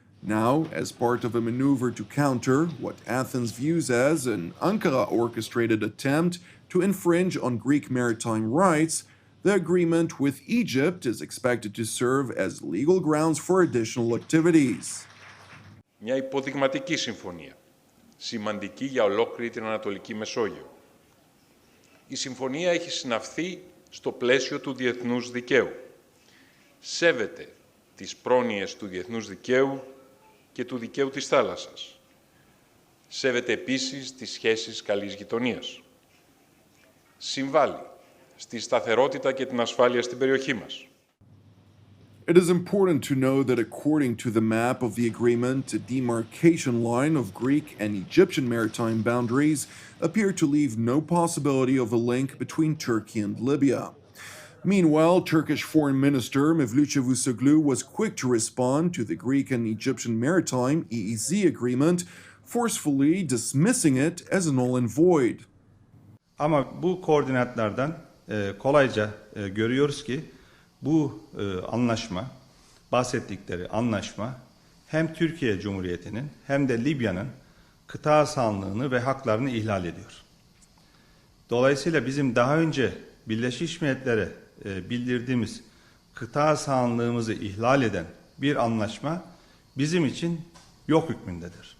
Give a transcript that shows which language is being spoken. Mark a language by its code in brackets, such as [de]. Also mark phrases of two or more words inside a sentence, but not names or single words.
[en] Now, as part of a maneuver to counter what Athens views as an Ankara-orchestrated attempt to infringe on Greek maritime rights, the agreement with Egypt is expected to serve as legal grounds for additional activities. [el] Μια υποδειγματική συμφωνία, σημαντική για ολόκληρη την Ανατολική Μεσόγειο. Η συμφωνία έχει συναυθεί στο πλαίσιο του διεθνούς δικαίου. Σέβεται τις πρόνοιες του διεθνούς δικαίου και του δικαίου της θάλασσας. Σέβεται επίσης τις σχέσεις καλής γειτονίας. Συμβάλλει στη σταθερότητα και την ασφάλεια στην περιοχή μας. [en] It is important to know that according to the map of the agreement, a demarcation line of Greek and Egyptian maritime boundaries appear to leave no possibility of a link between Turkey and Libya. Meanwhile, Turkish Foreign Minister Mevlut Çavuşoğlu was quick to respond to the Greek and Egyptian maritime EEZ agreement, forcefully dismissing it as null and void. [tr] Ama bu koordinatlardan kolayca görüyoruz ki bu anlaşma, bahsettikleri anlaşma hem Türkiye Cumhuriyeti'nin hem de Libya'nın kıta sahanlığını ve haklarını ihlal ediyor. Dolayısıyla bizim daha önce Birleşmiş Milletler'e bildirdiğimiz kıta sahanlığımızı ihlal eden bir anlaşma bizim için yok hükmündedir.